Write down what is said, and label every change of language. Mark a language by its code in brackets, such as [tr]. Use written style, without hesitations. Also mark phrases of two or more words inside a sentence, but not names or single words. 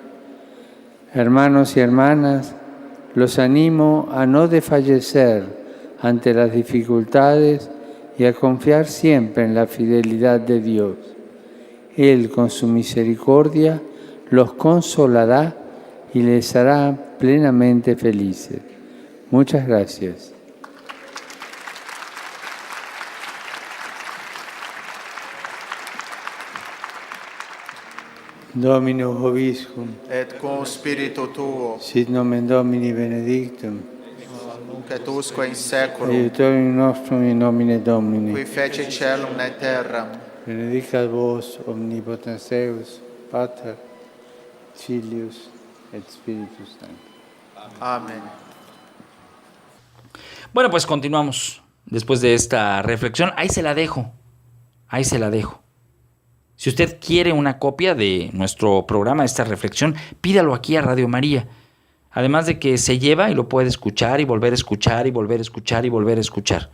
[es] Hermanos y hermanas, los animo a no desfallecer ante las dificultades y a confiar siempre en la fidelidad de Dios. Él, con su misericordia, los consolará y les hará plenamente felices. Muchas gracias. [la] Dominus vobiscum. Et cum spiritu tuo. Sit nomen Domini benedictum. Nunc et usque in seculum. Aiutorium nostrum in nomine Domini. Qui fece caelum et terram. Benedicat vos omnipotens Deus, Pater, Filius et Spiritus Sanctus. [es] Amén. Bueno, pues continuamos después de esta reflexión. Ahí se la dejo. Si usted quiere una copia de nuestro programa, esta reflexión, pídalo aquí a Radio María. Además de que se lleva y lo puede escuchar y volver a escuchar y volver a escuchar y volver a escuchar.